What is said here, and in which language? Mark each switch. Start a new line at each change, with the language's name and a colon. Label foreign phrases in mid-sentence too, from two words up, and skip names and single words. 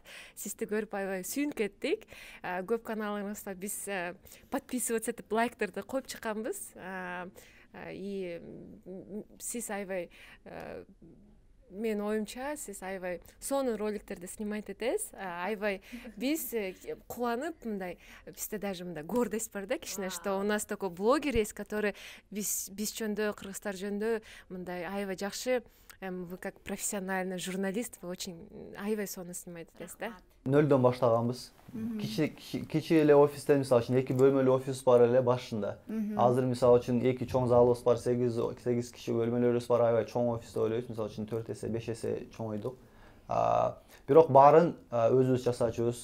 Kyrgyz: Сизди көрүп аябай сүйүнүп кеттик. Көп каналыңызда биз подписываться этип, лайктарды коюп чыкканбыз. И сиз аябай, мен оюмча, сиз аябай сонун роликтерди снимать этесиз. Аябай биз кубанып, мындай бизде даже мындай гордость бар да кичине,
Russian: что у нас такой блогер есть, который
Kyrgyz: биз жөнүндө, кыргызстар жөнүндө мындай аябай жакшы,
Russian: вы как профессиональный журналист, вы очень
Kyrgyz: аябай сонун снимать этесиз да. Нөлдөн баштаганбыз. Кичи эле офистен, мисалы үчүн 2 бөлмөлүү офис бар эле башында. Азыр мисалы үчүн 2 чоң залыбыз бар, 8 киши бөлмөлөрүбүз бар, аябай чоң офис деп ойлойбуз. Мисалы үчүн 4 эсе, 5 эсе чоңойдук. Бирок баарын өзүбүз жасачубуз.